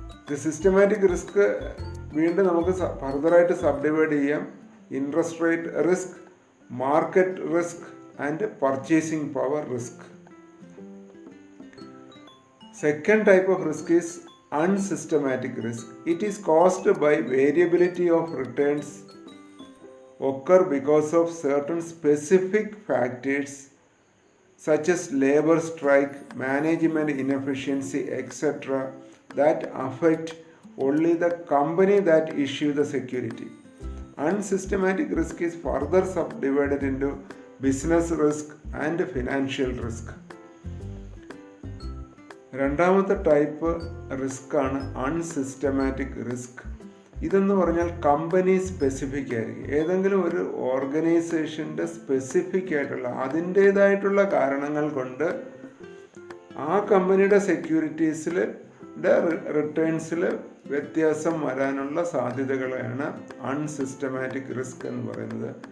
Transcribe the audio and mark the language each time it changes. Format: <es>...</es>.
<en>The systematic risk</en> <ml>വീണ്ടും നമുക്ക് ഫർദറായിട്ട് സബ്ഡിവൈഡ് ചെയ്യാം.</ml> <en>Interest rate risk, market risk, and purchasing power risk. Second type of risk is unsystematic risk. It is caused by variability of returns occur because of certain specific factors such as labor strike, management inefficiency, etc. that affect only the company that issue the security. Unsystematic risk is further subdivided into business risk and financial risk.</en> <ml>രണ്ടാമത്തെ type risk ആണ് unsystematic risk. ഇതെന്ന് പറഞ്ഞാൽ company specific ആയിരിക്കും. ഏതെങ്കിലും ഒരു ഓർഗനൈസേഷൻ്റെ specific ആയിട്ടുള്ള അതിൻ്റേതായിട്ടുള്ള കാരണങ്ങൾ കൊണ്ട് ആ കമ്പനിയുടെ സെക്യൂരിറ്റീസിൽ റിട്ടേൺസിൽ വ്യത്യാസം വരാനുള്ള സാധ്യതകളെയാണ് അൺസിസ്റ്റമാറ്റിക് റിസ്ക് എന്ന് പറയുന്നത്.</ml>